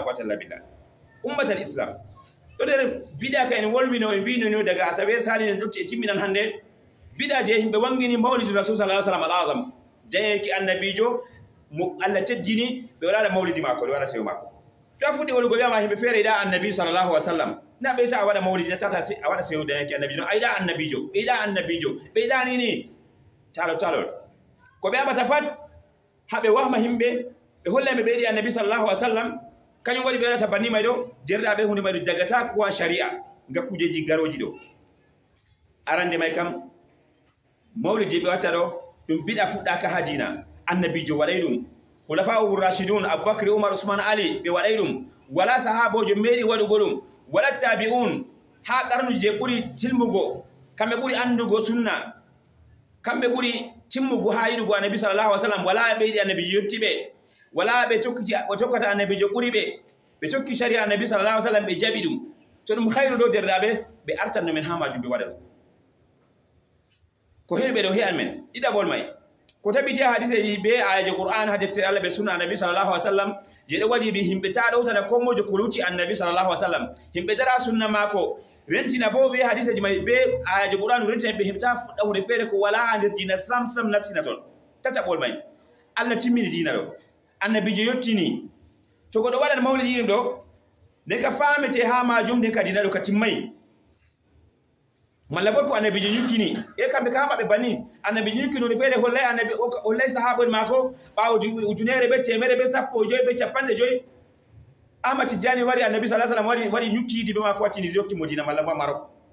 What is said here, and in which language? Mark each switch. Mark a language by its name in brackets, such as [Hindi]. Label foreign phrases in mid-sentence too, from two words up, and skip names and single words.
[Arabic] قوة إلا بالله [Fula] ummatal islam do der bidiya kay en wolwino e bino daga asaber sali ne dotti e timminan hande bidiya je himbe wangini mawlid rasul [Arabic] صلى الله عليه وسلم [Fula] alazam jeyeki annabijo mo Allah teddini be wala mawlidi mako wala sew mako to fudi wol go biama himbe fere da annabi [Arabic] صلى الله عليه وسلم [Fula] na be ta wada mawlidi tata si wada sew da yake annabijo aida annabijo be da nini talo ko be amata pat habe wahma himbe be holle be di annabi [Arabic] صلى الله عليه وسلم [Fula] kanyo wadi be ta banni maydo derda be hunde maydo dagata ko sharia ga kujeji garoji do arande may kam mawlidi be wata do dum bida fudda ka hadina annabijo waday dum [Arabic] الخلفاء الراشدون [Fula] abubakar umar usman ali be waday dum wala sahabojo meri wadu golum wala tabi'un ha qarnu je buri tilmugo kambe buri andugo sunna kambe buri timmugo hayidugo annabi [Arabic] صلى الله عليه وسلم [Fula] wala be di annabi yottibe wala be tokkiti o tokkata annabi jo buri be tokki sharia annabi [Arabic] صلى الله عليه وسلم [Fula] be jabidum to dum khairu do derdabe be artanno men hamaju be wadal ko hebe do he'an men ida bol may ko tabiti hadise be ayaje qur'an hadiftir Allah be sunna annabi [Arabic] صلى الله عليه وسلم [Fula] je de wajibi himbe ta dawta da kommojo kuluti annabi [Arabic] صلى الله عليه وسلم [Fula] himbe dara sunna mako rentina bo be hadise ji may be ayaje qur'an rentina be himta fudawde fere ko wala andir dina samsam nasinaton tata bol may Allah timmini dina do annabi je yottini to godo wada mawlidi do de ka famete ha majum de ka dina do ka timmai malabo ko annabi je yukini e kambe kama be bani annabi je yukino fere hollay annabi hollay sahabon mako bawo ujunere be temere be sappo joy be capande joy amati jani wari annabi [Arabic] صلى الله عليه وسلم [Fula] wari yukidi be mako watini yokki modina malabo marok